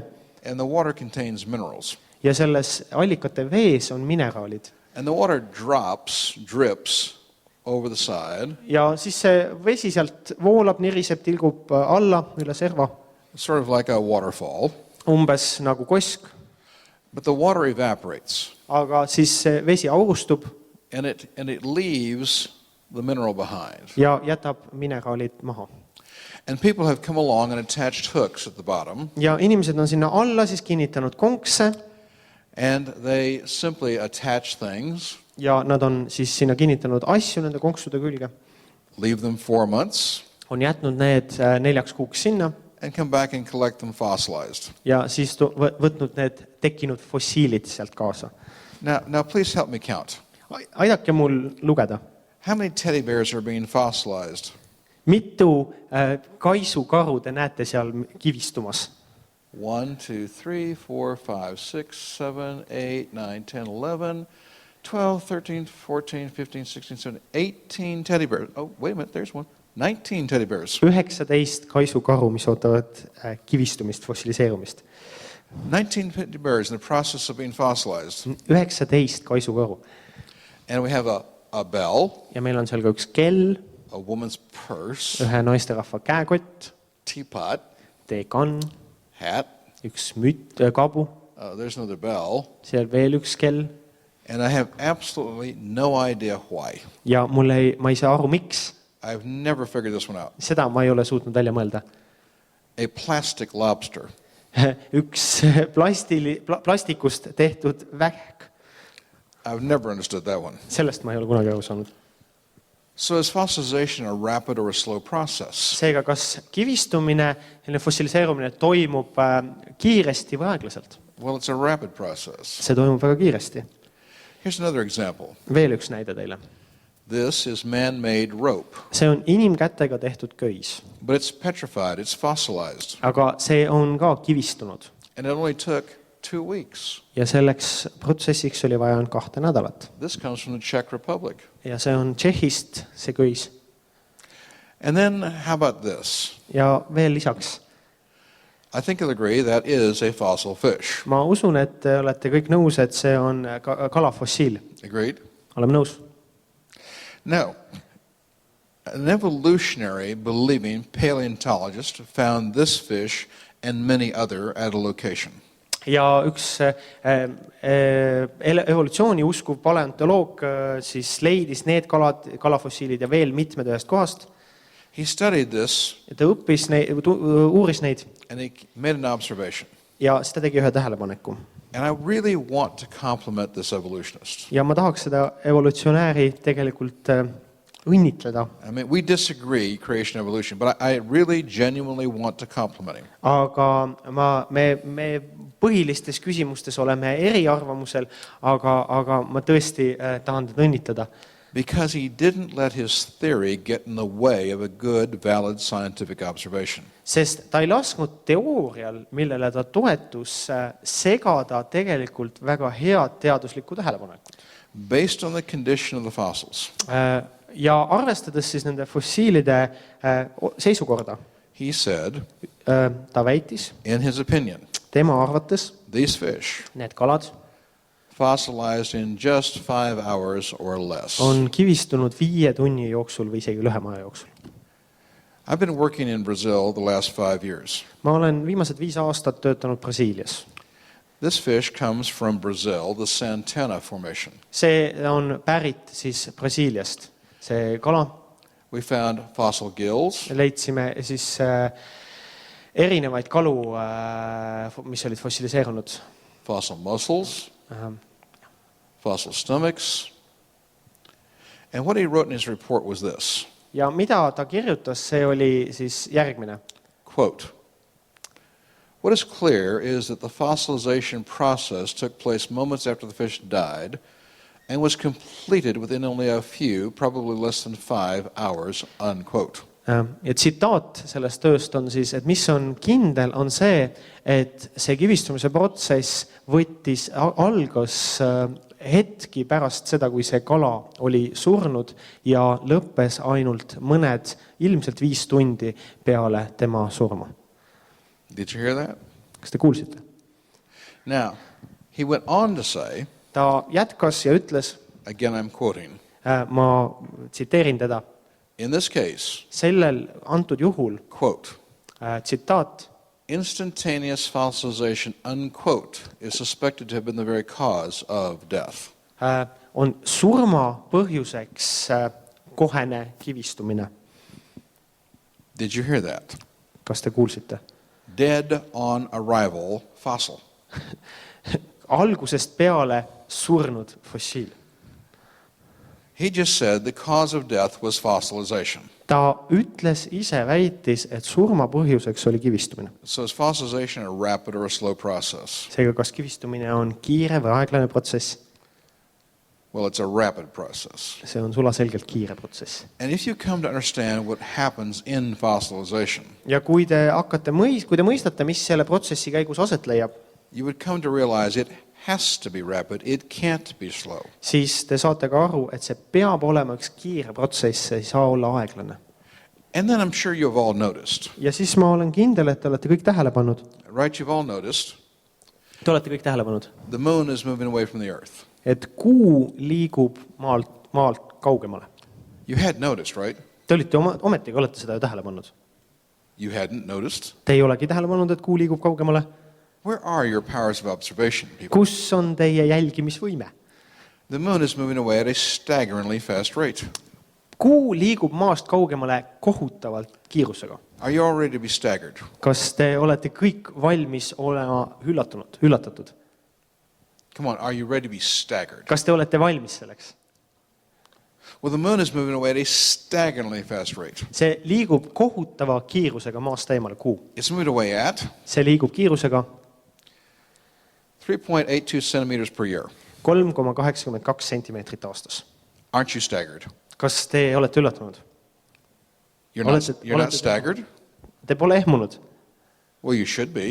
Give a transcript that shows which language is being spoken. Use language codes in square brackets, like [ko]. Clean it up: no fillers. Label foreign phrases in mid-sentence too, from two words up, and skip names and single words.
[en] And the water contains minerals. [et] Ja selles allikate vees on mineraalid. [en] And the water drips over the side. [et] Ja siis see vesi sealt voolab, niriseb, tilgub alla üle serva. [en] Sort of like a waterfall. [et] Umbes nagu kosk. [en] But the water evaporates. [et] Aga siis see vesi aurustub. [en] And it leaves the mineral behind. [et] Ja jätab mineraalid maha. [en] And people have come along and attached hooks at the bottom. [et] Ja inimesed on sinna alla siis kinnitanud konkse. [en] And they simply attach things. [et] Ja nad on siis sinna kinnitanud asju nende konksude külge. [en] Leave them 4 months. [et] On jätnud need 4 kuuks sinna. [en] And come back and collect them fossilized. [et] Ja siis võtnud need tekkinud fossiilid sealt kaasa. [en] Now please help me count. [et] Aidake mul lugeda. [en] How many teddy bears are being fossilized? [et] Mitu kaisukaru te näete seal kivistumas? [en] 1, 2, 3, 4, 5, 6, 7, 8, 9, 10, 11, 12, 13, 14, 15, 16, 17, 18 teddy bears. Oh, wait a minute, there's one. 19 teddy bears. [et] 19 kaisukaru, mis ootavad kivistumist, fossiliseerumist. [en] 19 teddy bears in the process of being fossilized. [et] 19 kaisukaru. [en] And we have a bell. [et] Ja meil on seal ka üks kell. [en] A woman's purse. [et] Ühe naisterahva käekott. [en] Teapot. [et] Teekann. [en] Hat. [et] Üks kabu. [en] There's another bell. [et] Seal veel üks kell. [en] And I have absolutely no idea why. [et] Ja ma ei saa aru, miks. [en] I've never figured this one out. [et] Seda ma ei ole suutnud välja mõelda. [en] A plastic lobster. [et] Üks plastikust tehtud vähk. [en] I've never understood that one. [et] Sellest ma ei ole kunagi aru saanud. [en] So is fossilization a rapid or a slow process? [et] Seega, kas kivistumine, fossiliseerumine toimub kiiresti või aeglaselt? [en] Well, it's a rapid process. [et] See toimub väga kiiresti. [en] Here's another example. [et] Veel üks näide teile. [en] This is man-made rope. [et] See on inimkätega tehtud köis. [en] But it's petrified, it's fossilized. [et] Aga see on ka kivistunud. [en] And it only took 2 weeks. [et] Ja selleks protsessiks oli vaja 2 nädalat. [en] This comes from the Czech Republic. [et] Ja see on Tšehhist, see köis. [en] And then how about this? [et] Ja veel lisaks. [en] I think you'll agree that is a fossil fish. [et] Ma usun, et te olete kõik nõus, et see on kalafossiil. [en] Agreed? [et] Oleme nõus. [en] Now, an evolutionary believing paleontologist found this fish and many other at a location. [et] Ja üks evolutsiooni uskuv paleontoloog siis leidis need kalafossiilid ja veel mitmed ühest kohast. [en] He studied this. [et] Ja ta uuris neid. [en] And he made an observation. [et] Ja siis ta tegi ühe tähelepaneku. [en] And I really want to compliment this evolutionist. [et] Ja ma tahaks seda evolutsionääri tegelikult õnnitleda. [en] I mean, we disagree, creation evolution, but I really genuinely want to compliment him. [et] Aga me põhilistes küsimustes oleme eriarvamusel, aga ma tõesti tahan teda õnnitleda. [en] Because he didn't let his theory get in the way of a good, valid scientific observation. [et] Sest ta ei lasknud teoorial, millele ta toetus, segada tegelikult väga head teaduslikku tähelepanekut. [en] Based on the condition of the fossils. [et] Ja arvestades siis nende fossiilide seisukorda, [en] he said, [et] ta väitis, [en] in his opinion, [et] tema arvates, [en] these fish [et] need kalad [en] fossilized in just 5 hours or less. [et] On kivistunud 5 tunni jooksul või isegi lühema aja jooksul. [en] I've been working in Brazil the last 5 years. [et] Ma olen viimased 5 aastat töötanud Brasiilias. [en] This fish comes from Brazil, the Santana Formation. [et] see on pärit siis Brasiiliast, see kala. [en] We found fossil gills, [et] Leidsime siis erinevaid kalu, mis olid fossiliseerunud. [en] fossil muscles, fossil stomachs. And what he wrote in his report was this, [et] Ja mida ta kirjutas, see oli siis järgmine. [en] quote, "What is clear is that the fossilization process took place moments after the fish died and was completed within only a few, probably less than 5 hours," unquote. [et] Ja tsitaat sellest tööst on siis, et mis on kindel, on see, et see kivistumise protsess algas hetki pärast seda, kui see kala oli surnud ja lõppes ainult mõned, ilmselt 5 tundi peale tema surma. [en] Did you hear that? [et] Kas te kuulsite? [en] Now, he went on to say, [et] Ta jätkas ja ütles, [en] again I'm quoting, [et] ma tsiteerin teda, [en] in this case, [et] sellel antud juhul, [en] quote, [et] tsitaat, [en] "Instantaneous fossilization," unquote, is suspected to have been the very cause of death. [et] on surma põhjuseks kohene kivistumine. [en] Did you hear that? [et] Kas te kuulsite? [en] Dead on arrival fossil. [et] Algusest peale surnud fossiil. [en] He just said the cause of death was fossilization. [et] Ta ütles ise, väitis, et surma põhjuseks oli kivistumine. [en] So is fossilization a rapid or a slow process? [et] Seega, kas kivistumine on kiire või aeglane protsess? [en] Well, it's a rapid process. [et] See on sulaselgelt kiire protsess. [en] And if you come to understand what happens in fossilization, [et] Ja kui te mõistate, mis selle protsessi käigus aset leiab, [en] you would come to realize it has to be rapid, it can't be slow. [et] siis te saate ka aru, et see peab olema üks kiire protsess, see ei saa olla aeglane. [en] And then I'm sure you've all noticed, [et] Ja siis ma olen kindel, et te olete kõik tähele pannud. [en] right? You've all noticed [et] Te olete kõik tähele pannud, [en] the moon is moving away from the earth. [et] et kuu liigub maalt kaugemale. [en] You had noticed, right? [et] Te olite ometigi olete seda ju tähele pannud. [en] You hadn't noticed. [et] Te ei olegi tähele pannud, et kuu liigub kaugemale. [en] Where are your powers of observation, people? [et] Kus on teie jälgimisvõime? [en] The moon is moving away at a staggeringly fast rate. [et] Kuu liigub maast kaugemale kohutavalt kiirusega. [en] Are you all ready to be staggered? [et] Kas te olete kõik valmis olema üllatatud? [en] Come on, are you ready to be staggered? [et] Kas te olete valmis selleks? [en] Well, the moon is moving away at a staggeringly fast rate. [et] See liigub kohutava kiirusega maast eemale kuu. [en] It's moving away at [et] See liigub kiirusega [en] 3.82 centimeters per year. [et] 3,82 sentimeetrit aastas. [en] Aren't you staggered? [et] Kas te olete üllatunud? [en] You're not staggered? [et] Te pole ehmunud. [en] Well, you should be.